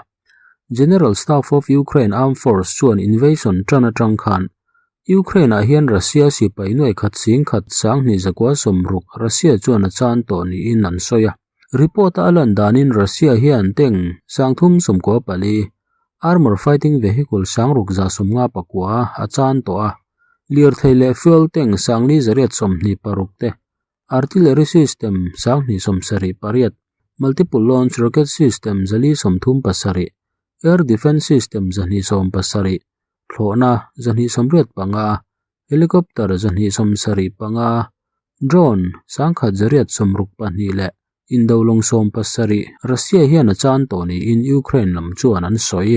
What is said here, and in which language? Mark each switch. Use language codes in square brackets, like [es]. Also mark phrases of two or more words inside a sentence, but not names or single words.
[en] General Staff of Ukraine Armed Force [lus] chuan invasion tana tang khan Ukraine a hian Russia sipai noi khat sing khat sang ni zakwa somruk Russia chuan a chan to ni in an soya. Report alan danin Russia hian teng sangthum somko pali [en] armor fighting vehicle [lus] sangruk za somnga pakwa a chan to a lir theile [en] fuel tank [lus] sangli zariat somni parukte [en] artillery system [lus] sangni somsari pariat [en] multiple launch rocket system [lus] zali somthum pasari [en] air defense system [lus] zani som pasari thlona zani somriat panga helicopter zani somsari panga drone sangkhat zariat somruk pani le indolong som pasari Russia hian a chan to ni in Ukraine lam chuan an soi.